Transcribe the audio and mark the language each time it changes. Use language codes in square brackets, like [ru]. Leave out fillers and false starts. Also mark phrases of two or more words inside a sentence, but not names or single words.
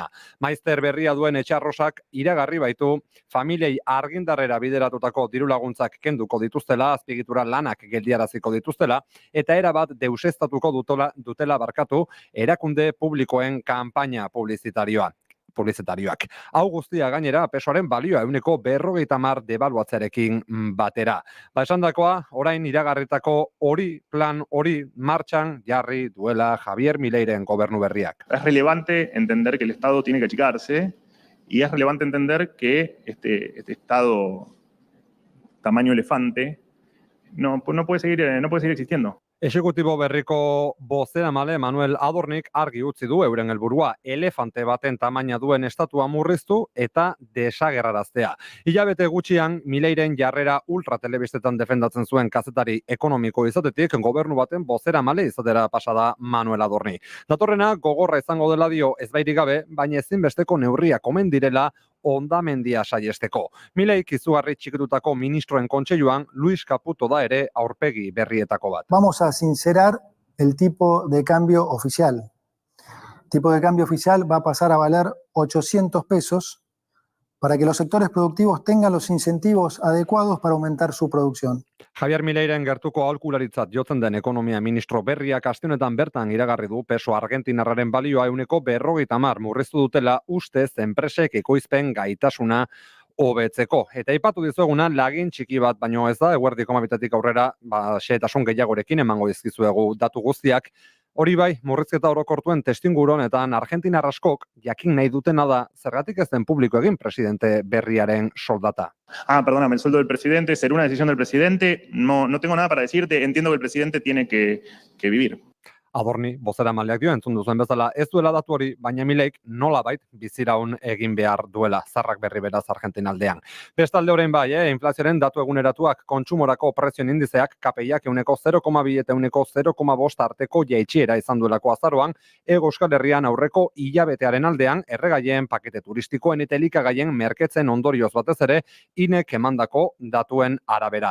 [eu] Maizter berria duen Etxarrosak iragarri baitu familiei argindarrera bideratutako dirulaguntzak kenduko dituztela, azpiegitura lanak geldiaraziko dituztela, eta erabat deuseztatuko dutela erakunde publikoen kanpaina publizitarioak. Hau guztia gainera pesoaren balioa 40% debaluatzearekin batera. Esandakoa, orain iragarritako plan hori martxan jarri duela Javier Mileiren gobernu berriak. [es] Es relevante entender que el Estado tiene que achicarse y es relevante entender que este Estado tamaño elefante no puede seguir existiendo. [eu] Exekutibo berriko bozeramale Manuel Adornik argi utzi du euren helburua elefante baten tamaina duen estatua murriztu eta desagerraraztea. Hilabete gutxian Mileiren jarrera ultratelebistetan defendatzen zuen kazetari ekonomiko izatetik gobernu baten bozeramale izatera pasada Manuel Adorni. Datorrena gogorra izango dela dio ezbairik gabe, baina ezinbesteko neurriak omen direla hondamendia saiesteko. Mileik izugarri txikitutako ministroen kontseiluan Luis Caputo da ere aurpegi berrietako bat. [es] Vamos a sincerar el tipo de cambio oficial. El tipo de cambio oficial va a pasar a valer 800 pesos para que los sectores productivos tengan los incentivos adecuados para aumentar su producción. [eu] Javier Mileiren gertuko aholkularitzat jotzen den ekonomia ministro berriak aste honetan bertan iragarri du peso argentinarraren balioa 150 murriztu dutela ustez enpresek ekoizpen gaitasuna hobetzeko. Eta aipatu dizueguna lagin txiki bat baino ez da, eguerdiko 12 aurrera, xehetasun gehiagorekin emango dizkizuegu datu guztiak. Hori bai, murrizketa orokortuen testuinguru honetan Argentinar askok jakin nahi dutena da zergatik ez den publiko egin presidente berriaren soldata. [es] Perdóname, el sueldo del presidente, ¿será una decisión del presidente? No tengo nada para decirte, entiendo que el presidente tiene que vivir. [eu] Adorni, bozeramaleak dio entzun duzuen bezala, ez duela datu hori, baina Mileik nolabait biziraun egin behar duela, zarrak berri beraz Argentina aldean. Bestalde orain bai, inflazioaren datu eguneratuak kontsumorako prezioen indizeak KPIak 0,2 eta 0,5 arteko jaitsiera izan duelako azaroan, Hego Euskal Herrian aurreko hilabetearen aldean erregaien, pakete turistikoen eta elikagaien merketzen ondorioz batez ere, inek emandako datuen arabera.